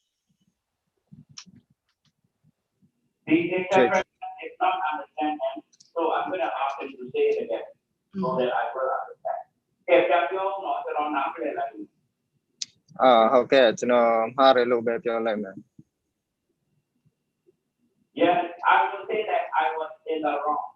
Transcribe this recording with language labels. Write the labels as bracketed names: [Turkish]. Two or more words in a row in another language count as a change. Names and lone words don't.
[English] The interpreter did not understand him, so I'm going to ask him to say it again, so that I will understand. If you don't know, then I'm not going to let you. [Burmese] ဟုတ်ကဲ့ကျွန်တော်မှားတယ်လို့ပဲပြောလိုက်မယ် [English] Yes, I will say that I was in the wrong.